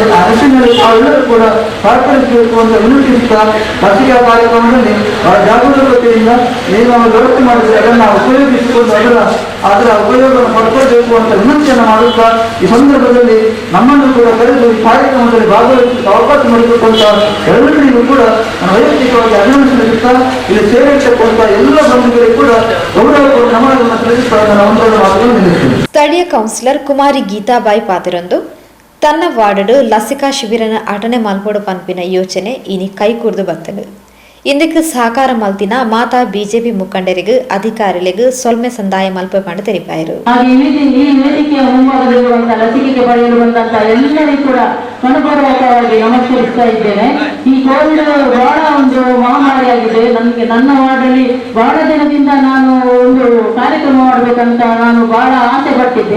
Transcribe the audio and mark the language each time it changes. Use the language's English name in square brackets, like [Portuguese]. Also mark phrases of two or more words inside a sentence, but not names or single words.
[Kannada] ಆ ನಿಟ್ಟಿನಲ್ಲಿ ನಾವೆಲ್ಲರೂ ಕೂಡ ಸಹಕರಿಸಬೇಕು ಅಂತ ವಿನಂತಿಸುತ್ತಾ ಲಸಿಕಾ ಕಾರ್ಯಕ್ರಮದಲ್ಲಿ ಜಾಗರೂಕತೆಯಿಂದ ಏನು ನಾವು ವ್ಯವಸ್ಥೆ ಮಾಡಿದ್ರೆ ಅದನ್ನು ಉಪಯೋಗಿಸಿಕೊಂಡು ಅದರ ಉಪಯೋಗವನ್ನು ಪಡ್ಕೊಳ್ಬೇಕು ಅಂತ ವಿನಂತಿಯನ್ನು ಮಾಡುತ್ತಾ ಈ ಸಂದರ್ಭದಲ್ಲಿ ನಮ್ಮನ್ನು ಕೂಡ ಕರೆದು ಈ ಕಾರ್ಯಕ್ರಮದಲ್ಲಿ ಭಾಗವಹಿಸಲು ಅವಕಾಶ ಮಾಡಿಕೊಟ್ಟಂತ ಎಲ್ಲರಿಗೂ ಕೂಡ ನಾನು ವೈಯಕ್ತಿಕವಾಗಿ ಅಭಿನಂದಿಸುತ್ತಾ ಇಲ್ಲಿ ಸೇರಿರ್ತಕ್ಕಂಥ ಎಲ್ಲ ಬಂಧುಗಳಿಗೆ ಕೂಡ ಗೌರವಪೂರ್ಣ ನಮನವನ್ನು ಸಲ್ಲಿಸುತ್ತಾ ನಾನು ಒಂದೆರಡು ಮಾತುಗಳನ್ನು ನಿಲ್ಲಿಸುತ್ತೇನೆ. [Tulu] ಸ್ಥಳೀಯ ಕೌನ್ಸಿಲರ್ ಕುಮಾರಿ ಗೀತಾಬಾಯಿ ಪಾತಿರೊಂದು ತನ್ನ ವಾರ್ಡ್ ಲಸಿಕಾ ಶಿಬಿರನ ಅಟನೆ ಮಲ್ಪೋಡು ಪಂಪಿನ ಯೋಚನೆ ಇನಿ ಕೈಕೂರ್ದು ಬತ್ತಲು ಇಂದಕ್ಕೆ ಸಹಕಾರ ಮಲ್ತಿನ ಮಾತಾ ಬಿಜೆಪಿ ಮುಖಂಡರಿಗೂ ಅಧಿಕಾರಿಗಳಿಗೂ ಸೊಲ್ಮೆ ಸಂದಾಯ ಮಲ್ಪ ಮಾಡಿ ತೆರಿಪಾಯರು. [Kannada] ಈ ವೇದಿಕೆಯ ಮುಂಭಾಗದಲ್ಲಿರುವಂತಹ ಲಸಿಕೆಗೆ ಪಡೆಯಲು ಬಂದಂತಹ ಎಲ್ಲರಿಗೂ ಕೂಡ ಮನಪೂರ್ವಕವಾಗಿ ನಮಸ್ಕರಿಸ್ತಾ ಇದ್ದೇನೆ. ಈ ಕೋವಿಡ್ ಬಹಳ ಒಂದು ಮಹಾಮಾರಿಯಾಗಿದೆ. ನನ್ನ ವಾರ್ಡಲ್ಲಿ ಬಹಳ ದಿನದಿಂದ ನಾನು ಒಂದು ಕಾರ್ಯಕ್ರಮ ಮಾಡಬೇಕಂತ ನಾನು ಬಹಳ ಆಸೆ ಪಟ್ಟಿದ್ದೆ.